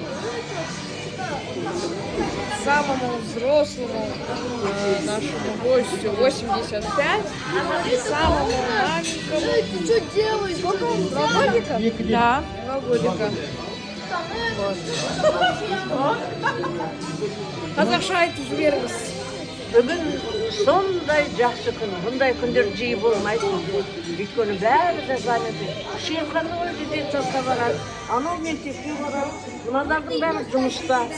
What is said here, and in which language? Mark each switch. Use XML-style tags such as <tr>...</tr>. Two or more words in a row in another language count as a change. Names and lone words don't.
<ru>Самому взрослому нашему гостю 85, и самому маленькому. Ты что делаешь? Сколько? 2 годика? Да, 2 годика. Вот.</ru> <kk>Қазақша айтып жіберіңіз. Бүгін сондай жақсы күн, бұндай күндер жиі болмайды. Өйткені бәрі де заняты. Шерханы ғой жедел сатқа барады, анау мектепке барады, мыналардың бәрі жұмыста.</kk>